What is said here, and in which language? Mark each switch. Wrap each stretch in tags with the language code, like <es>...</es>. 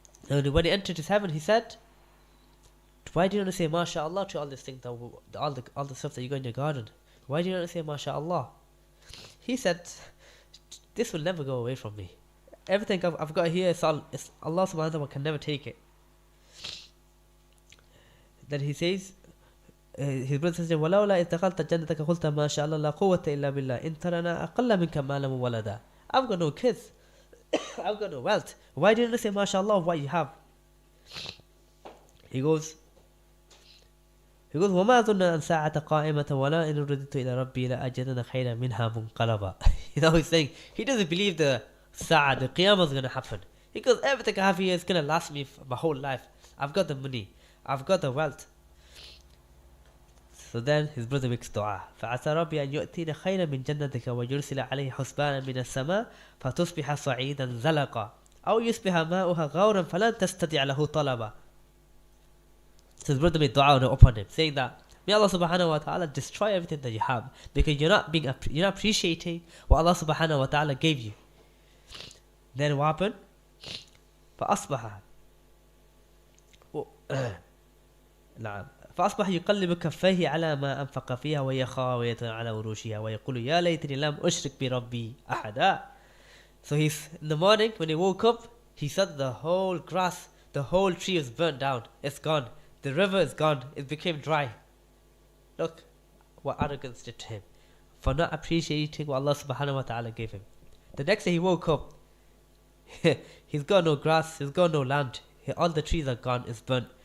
<en>And when he entered his heaven, he said, why do you not say MashaAllah to all these things, all the stuff that you got in your garden? Why do you not say MashaAllah? He said, this will never go away from me. Everything I've got here, it's Allah subhanahu wa ta'ala can never take it. Then he says, his brother says,</en> <ar>وَلَوْلَا إِذْ دَخَلْتَ جَنَّتَكَ قُلْتَ مَا شَاءَ اللَّهُ لَا قُوَّةَ إِلَّا بِاللَّهِ إِنْ تَرَنَا أَقَلَّ مِنْكَ مَالًا وَوَلَدًا.</ar> <en>I've got no kids. I've got no wealth. Why didn't you say mashallah of what you have? He goes,</en> <ar>وما أظن أن ساعة قائمة ولا إن رددت إلى ربي لأجدن خيرا منها منقلبا.</ar> <en>He's saying he doesn't believe the Sa'ah, the Qiyamah is going to happen. He goes, everything I have here is going to last me my whole life. I've got the money. I've got the wealth. So then his brother makes dua.</en> <ar>فعسى ربي أن يؤتينا خيرا من جنتك ويرسل عليه حسبانا من السماء فتصبح صعيدا زلقا أو يصبح ماؤها غورا فلن تستطيع له طلبا.</ar> <en>So his brother made dua upon him, saying that may Allah subhanahu wa ta'ala destroy everything that you have, because you're not appreciating what Allah subhanahu wa ta'ala gave you. Then what happened?</en> <ar>فأصبح نعم فأصبح يقلب كفيه على ما أنفق فيها وهي خاوية على عروشها ويقول يا ليتني لم أشرك بربي أحدا.</ar> <en>So he's in the morning when he woke up, he saw the whole grass, the whole tree was burnt down. It's gone. The river is gone. It became dry. Look what arrogance did to him for not appreciating what Allah subhanahu wa ta'ala gave him. The next day he woke up. He's got no grass. He's got no land. All the trees are gone. It's burnt.</en>